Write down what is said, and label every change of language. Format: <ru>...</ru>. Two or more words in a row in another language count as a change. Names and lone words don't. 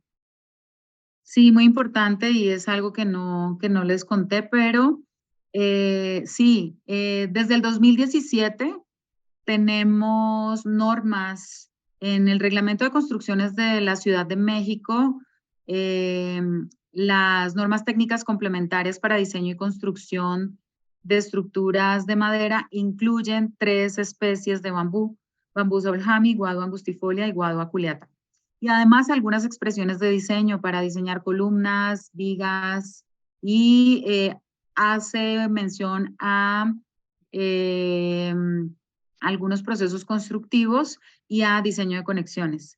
<es>Sí, muy importante, y es algo que no les conté, pero sí, desde el 2017 tenemos normas en el Reglamento de Construcciones de la Ciudad de México, las normas técnicas complementarias para diseño y construcción de estructuras de madera incluyen 3 especies de bambú: bambú solhami, guado angustifolia y guado aculeata. Y además algunas expresiones de diseño para diseñar columnas, vigas, y hace mención a algunos procesos constructivos y a diseño de conexiones.</es>